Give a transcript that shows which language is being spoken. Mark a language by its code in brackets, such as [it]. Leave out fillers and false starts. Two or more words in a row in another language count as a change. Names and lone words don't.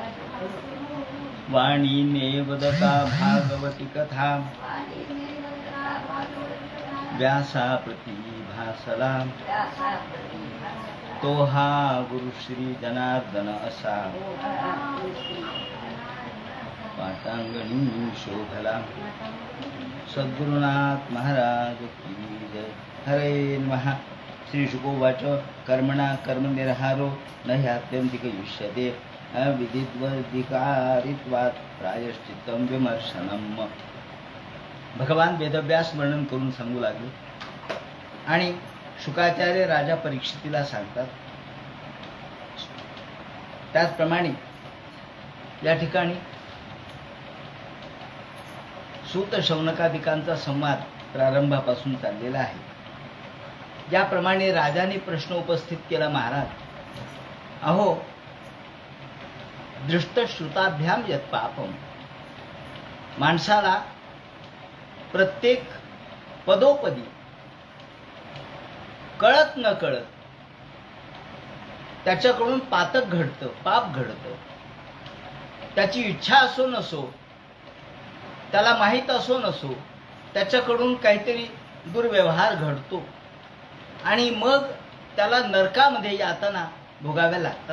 [mr] वाणीने वदता भागवती कथा व्यासा प्रतिभासला तो हा गुरु श्री जनार्दन असा पाटांगणी शोभला सद्गुरुनाथ महाराज की जय. [sa] हरे नमः. श्री शुकोवाच कर्मणा कर्मनिर्हारो न ह्यात्यंतिक युष्यते अविदित्वधिकारित्वात् प्रायश्चित्तं विमर्शनम्. [mr] भगवान वेदव्यास वर्णन करून सांगू लागले आणि शुकाचार्य राजा परीक्षितीला सांगतात. त्याचप्रमाणे या ठिकाणी सूत शौनकादिकांचा संवाद प्रारंभापासून चाललेला आहे. ज्याप्रमाणे राजाने प्रश्न उपस्थित केला, महाराज अहो [sa] दृष्टश्रुताभ्याम यत् पापम. [mr] माणसाला प्रत्येक पदोपदी कळत न कळत त्याच्याकडून पातक घडतं, पाप घडतं. त्याची इच्छा असो नसो, त्याला माहीत असो नसो, त्याच्याकडून काहीतरी दुर्व्यवहार घडतो आणि मग त्याला नरकामध्ये यातना भोगाव्या लागतात.